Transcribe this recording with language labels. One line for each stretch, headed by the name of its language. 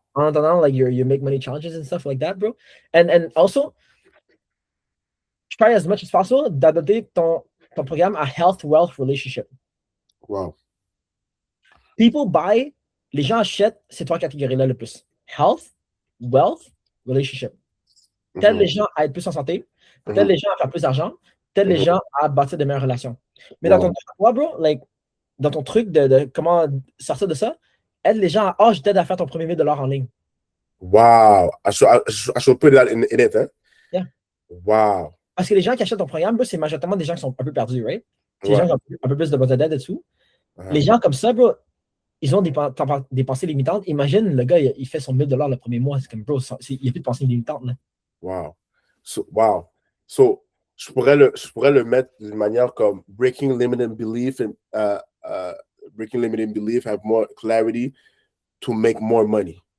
English: En attendant, like, you make money challenges and stuff like that, bro. And also, try as much as possible
French: d'adopter ton programme à Health, Wealth, Relationship.
English: Wow. People buy,
French: les gens achètent ces trois catégories-là le plus.
English: Health, Wealth, Relationship.
French: Tels les gens à être plus en santé, tels les gens à faire plus d'argent, tels les gens à bâtir de meilleures relations. Mais dans ton truc, bro, like, dans ton truc de comment sortir de ça, aide les gens à, je t'aide à faire ton premier 1000 $ en ligne.
English: Wow. I should put that in it, hein? Yeah. Wow.
French: Parce que les gens qui achètent ton programme, bro, c'est majoritairement des gens qui sont un peu perdus, right? C'est des gens qui ont un peu plus de besoin d'aide et tout. Les gens comme ça, bro, ils ont des pensées limitantes. Imagine, le gars, il fait son 1000 $ le premier mois. C'est comme, bro, il n'y a plus de pensées limitantes, là.
English: Wow. Wow. So,
French: je pourrais le mettre d'une manière comme
English: breaking limiting belief and breaking limiting belief, have more clarity to make more money.